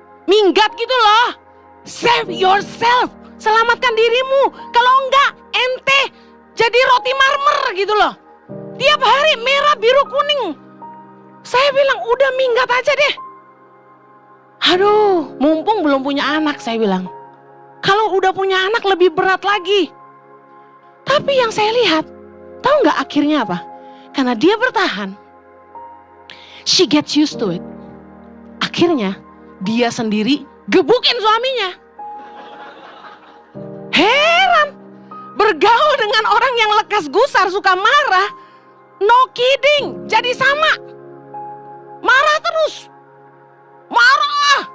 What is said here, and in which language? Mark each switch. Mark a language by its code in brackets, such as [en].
[id] Minggat gitu loh. [en] Save yourself. [id] Selamatkan dirimu. Kalau enggak, ente jadi roti marmer gitu loh. Tiap hari merah, biru, kuning. Saya bilang udah minggat aja deh. Aduh, mumpung belum punya anak, saya bilang. Kalau udah punya anak lebih berat lagi. Tapi yang saya lihat, tahu nggak akhirnya apa? Karena dia bertahan, [en] she gets used to it. [id] Akhirnya dia sendiri gebukin suaminya. Heran, bergaul dengan orang yang lekas gusar, suka marah. [en] No kidding, [id] jadi sama. Marah terus. Marah.